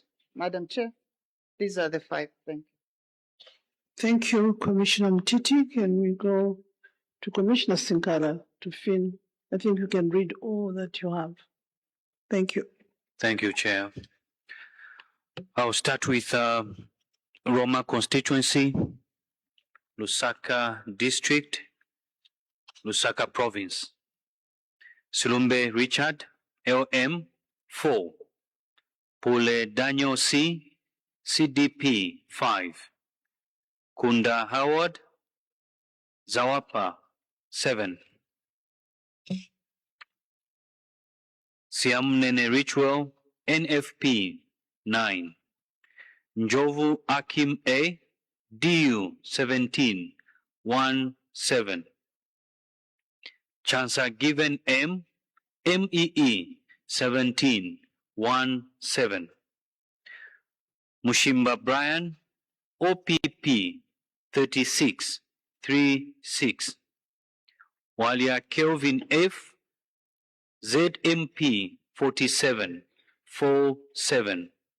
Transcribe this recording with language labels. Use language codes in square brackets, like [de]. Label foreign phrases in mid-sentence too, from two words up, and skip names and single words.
[en] Madam Chair, these are the 5. Thank you. Thank you, Commissioner Mtiti. Can we go to Commissioner Sinkara to fin? I think you can read all that you have. Thank you. Thank you, Chair. I'll start with Roma constituency, Lusaka district, Lusaka province. Silumbe Richard, LM 4. Pule Daniel C, CDP 5. Kunda Howard, Zawapa 7. Siamnene Ritual, NFP 9. Njovu Akim A, DU 17 17. Chansa Given M, MEE 17 17. Mushimba Brian, OPP 36 36. Walia Kelvin F, ZMP 47 47.